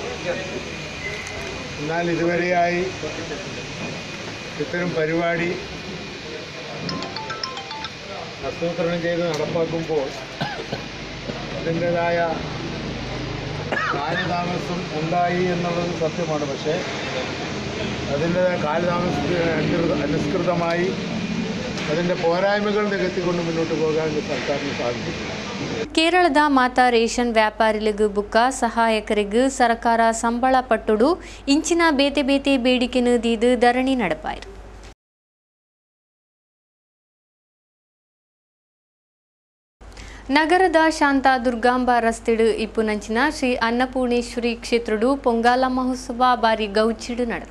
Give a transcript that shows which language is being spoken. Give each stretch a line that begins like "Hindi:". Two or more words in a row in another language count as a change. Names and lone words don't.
Malayalam: എന്നാൽ ഇതുവരെയായി ഇത്തരം പരിപാടി ആസൂത്രണം ചെയ്ത് നടപ്പാക്കുമ്പോൾ അതിൻ്റെതായ കാലതാമസം ഉണ്ടായി എന്നുള്ളത് സത്യമാണ്. പക്ഷേ അതിൻ്റെതായ കാലതാമസത്തിന് അനുസൃതമായി അതിൻ്റെ പോരായ്മകൾ നികത്തിക്കൊണ്ട് മുന്നോട്ട് പോകാൻ സർക്കാരിന് സാധിക്കും.
Tulu: ಕೇರಳದ ಮಾತಾ ರೇಷನ್ ವ್ಯಾಪಾರಿಗಳಿಗೂ ಬುಕ್ಕ ಸಹಾಯಕರಿಗೂ ಸರ್ಕಾರ ಸಂಬಳ ಪಟ್ಟುಡು ಇಂಚಿನ ಬೇತೆ ಬೇತೆ ಬೇಡಿಕೆನು ದೀದು ಧರಣಿ ನಡೆಪಾಯಿರು. ನಗರದ ಶಾಂತ ದುರ್ಗಾಂಬ ರಸ್ತೆಡು ಇಪ್ಪುನಂಚಿನ ಶ್ರೀ ಅನ್ನಪೂರ್ಣೇಶ್ವರಿ ಕ್ಷೇತ್ರಡು ಪೊಂಗಾಲ ಮಹೋತ್ಸವ ಬಾರಿ ಗೌಚಿಡು ನಡೆದು.